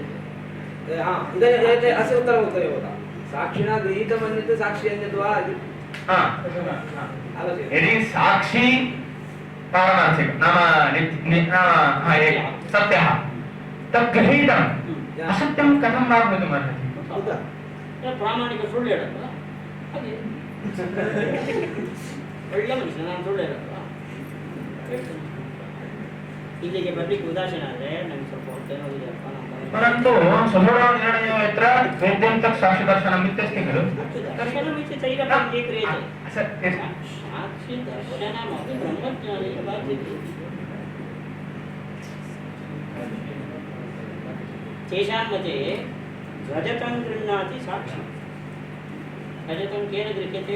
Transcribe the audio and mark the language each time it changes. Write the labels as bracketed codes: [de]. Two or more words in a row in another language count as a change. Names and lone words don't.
[sa] इदानीं अस्य उत्तरम् उत्तरे भवता साक्षिणा गृहीतम् अन्यत् साक्षी अन्यत् वा यदि साक्षी पारमार्थिक नाम सत्यः तत् गृहीतम् असत्यं कथं वा भवितुमर्हति [kn] ಪ್ರಾಮಾಣಿಕ ಸುಳ್ಳು ಹೇಳಲ್ವಾ ಹಾಗೆ ಒಳ್ಳೆ ಮನುಷ್ಯ ನಾನು ಸುಳ್ಳು ಹೇಳಲ್ವಾ ಇಲ್ಲಿಗೆ ಬರ್ಲಿಕ್ಕೆ ಉದಾಸೀನ ಆದರೆ ನಂಗೆ ಸ್ವಲ್ಪ ಹೊಟ್ಟೆ ನೋವಿದೆಯಪ್ಪ [sa] परन्तु सुदृढो निर्णयो यत्र वेद्यं तत् साक्षिदर्शनम् इत्यस्ति खलु दर्शनमिति तैरपि अङ्गीक्रियते साक्षिदर्शनमपि ब्रह्मज्ञानेन बाध्यते तेषां मते रजतं गृह्णाति साक्षी रजतं केन गृह्यते